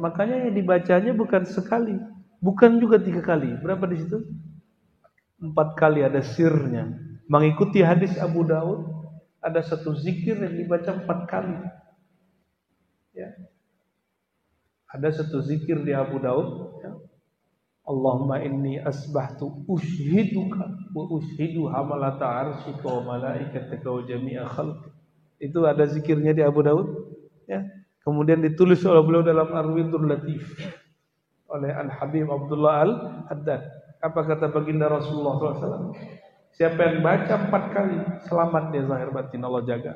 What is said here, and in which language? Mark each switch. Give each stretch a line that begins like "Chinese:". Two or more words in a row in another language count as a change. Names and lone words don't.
Indonesian: Makanya yang dibacanya bukan sekali, bukan juga 3 kali. Berapa di situ? 4 kali, ada sirnya. Mengikuti hadis Abu Daud, ada satu zikir yang dibaca 4 kali. Ya. Ada satu zikir di Abu Daud. Ya.
Arabic: اللهم إني أصبحت أشهدك وأشهد حملة عرشك وملائكتك وجميع خلقك.
Indonesian: Itu ada zikirnya di Abu Daud. Ya. Kemudian ditulis oleh beliau dalam Ar-Ridul Latif oleh Al-Habib Abdullah Al-Haddad. Apa kata baginda Rasulullah SAW? Siapa yang baca 4 kali, selamat dia zahir batin, Allah jaga.